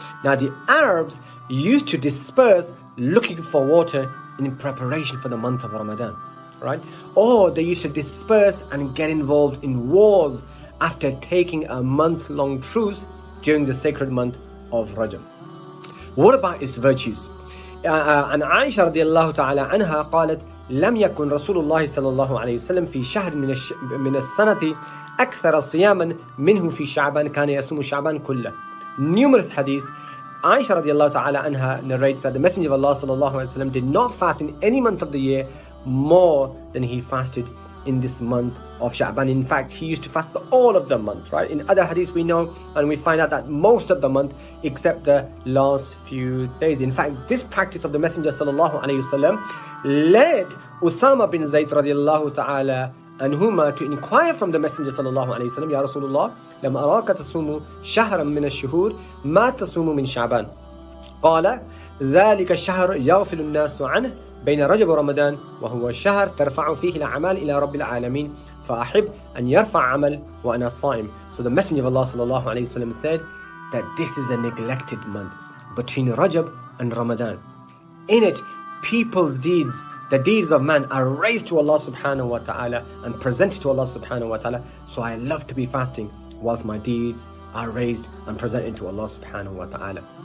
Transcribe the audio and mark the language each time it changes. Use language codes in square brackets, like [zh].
[en] Now the Arabs used to disperse looking for water in preparation for the month of Ramadan, right? Or they used to disperse and get involved in wars after taking a month-long truce during the sacred month of Rajab. What about its virtues? [ar] عن عائشة رضي الله تعالى عنها قالت لم يكن رسول الله صلى الله عليه وسلم في شهر من السنة أكثر صياما منه في شعبان كان يصوم شعبان كله. [en] Numerous hadiths. Aisha radiallahu ta'ala anha narrates that the Messenger of Allah sallallahu alayhi wa sallam did not fast in any month of the year more than he fasted in this month of Sha'ban. In fact, he used to fast all of the month, right? In other hadiths we know and we find out that most of the month except the last few days. In fact, this practice of the Messenger sallallahu alayhi wa sallam led Usama bin Zayd radiallahu ta'ala anhuma to inquire from the Messenger sallallahu alayhi wa sallam, Ya Rasulullah, [ar] لم أراك تصوم شهرا من الشهور ما تصوم من شعبان قال ذلك الشهر يغفل الناس عنه بين رجب ورمضان وهو شهر ترفع فيه الأعمال إلى رب العالمين فأحب أن يرفع عمل وأنا صائم. [en] So the Messenger of Allah sallallahu alayhi wa sallam said that this is a neglected month between Rajab and Ramadan. In it, people's deeds, the deeds of man, are raised to Allah subhanahu wa ta'ala and presented to Allah subhanahu wa ta'ala. So I love to be fasting whilst my deeds are raised and presented to Allah subhanahu wa ta'ala.